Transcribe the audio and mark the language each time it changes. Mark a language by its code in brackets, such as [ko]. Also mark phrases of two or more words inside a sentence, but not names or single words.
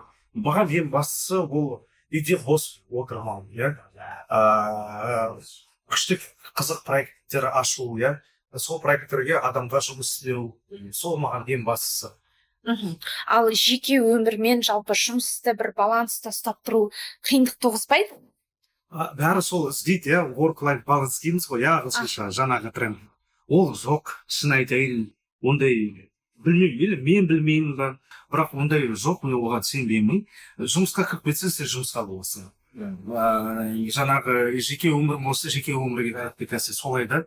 [kk] Маған ең бастысы ол үйде бос отырмау, күшті қызық проекттер ашу, сол проекттерге адамға жұмыс істеу, сол маған ең бастысы. Ал жеке өмірмен жалпы жұмысты бір баланста ұстап тұру қиындық туғызбайды? Бәрі сол іздейді, [en] work-life balance [kk] дейміз ғой, ағылшынша жаңағы тренд. Ол жоқ, шын айтайын, ондай білмеймін, мен білмеймін ба, бірақ ондай жоқ, мен оған сенбеймін. Жұмысқа кіріп кетсе, сен жұмысқа боласың. Жаңағы жеке өмір болса, жеке өмірге кіріп кетсе солай да.